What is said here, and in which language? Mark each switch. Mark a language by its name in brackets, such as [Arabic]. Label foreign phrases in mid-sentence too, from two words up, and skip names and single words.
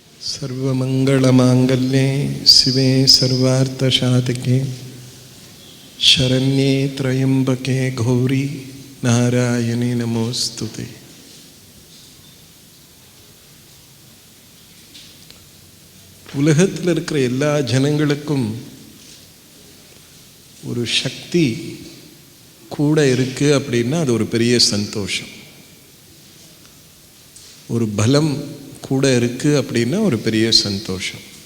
[Sanskrit] सर्वमंगलमांगल्ये शिवे सर्वार्थसाधके शरण्ये त्र्यंबके गौरी नारायणे नमोस्तुते. [Tamil] உலகத்தில் இருக்கிற எல்லா ஜனங்களுக்கும் ஒரு சக்தி கூட இருக்கு அப்படின்னா அது ஒரு பெரிய சந்தோஷம். ஒரு பலம் கூட இருக்கு அப்படின்னா ஒரு பெரிய சந்தோஷம்.